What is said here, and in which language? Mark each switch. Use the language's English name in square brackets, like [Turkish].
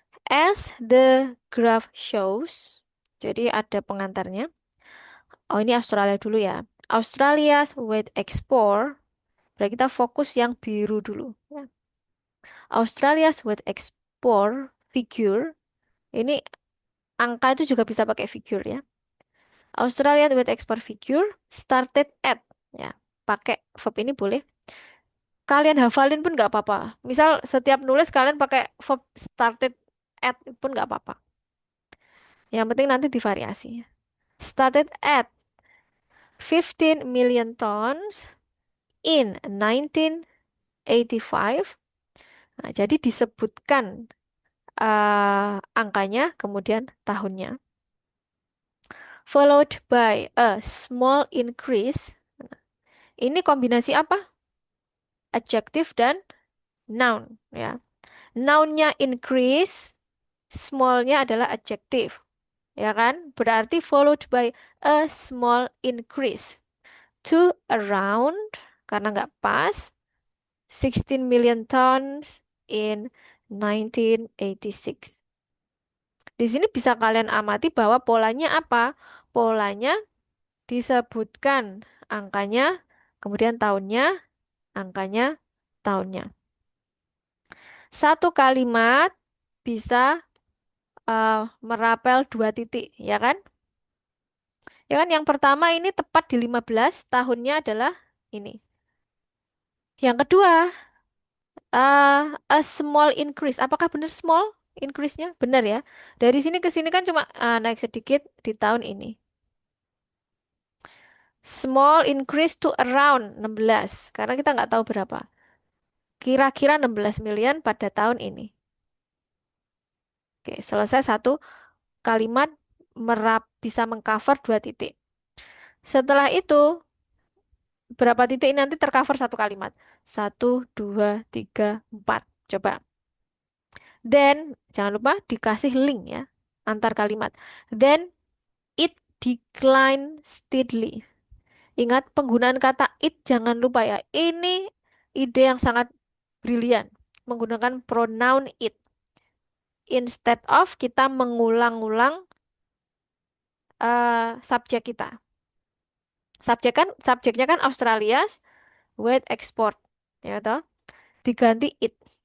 [English] As the graph shows, [Indonesian] jadi ada pengantarnya. Oh, ini Australia dulu ya. Australia's weight export, berarti kita fokus yang biru dulu, ya. [English] Australia's weight export figure, [Indonesian] ini angka itu juga bisa pakai figure ya. [English] Australian weight export figure started at, ya. [Indonesian] Pakai verb ini boleh. Kalian hafalin pun nggak apa-apa. Misal setiap nulis kalian pakai verb started at pun nggak apa-apa. Yang penting nanti divariasi. [English] Started at 15 million tons in 1985. [Indonesian] Nah, jadi disebutkan angkanya, kemudian tahunnya. [English] Followed by a small increase. [Indonesian] Ini kombinasi apa? Adjective dan noun, ya. Nounnya increase, smallnya adalah adjective, ya kan? Berarti [English] followed by a small increase to around, [Indonesian] karena nggak pas, [English] 16 million tons in 1986. [Indonesian] Di sini bisa kalian amati bahwa polanya apa? Polanya disebutkan angkanya, kemudian tahunnya, angkanya, tahunnya. Satu kalimat bisa merapel dua titik, ya kan? Ya kan, yang pertama ini tepat di 15, tahunnya adalah ini. Yang kedua, [English] a small increase. [Indonesian] Apakah benar small increase-nya? Benar ya. Dari sini ke sini kan cuma naik sedikit di tahun ini. [English] Small increase to around 16. [Indonesian] Karena kita nggak tahu berapa. Kira-kira 16 million pada tahun ini. Oke, selesai satu kalimat bisa mengcover dua titik. Setelah itu, berapa titik ini nanti tercover satu kalimat? Satu, dua, tiga, empat. Coba. Then, jangan lupa dikasih link ya, antar kalimat. [English] Then, it decline steadily. [Indonesian] Ingat penggunaan kata it, jangan lupa ya. Ini ide yang sangat brilian. Menggunakan pronoun it. [English] Instead of [Indonesian] kita mengulang-ulang subjek kita. Subjeknya kan [English] Australia's weight export. [Indonesian] Ya toh? Diganti it.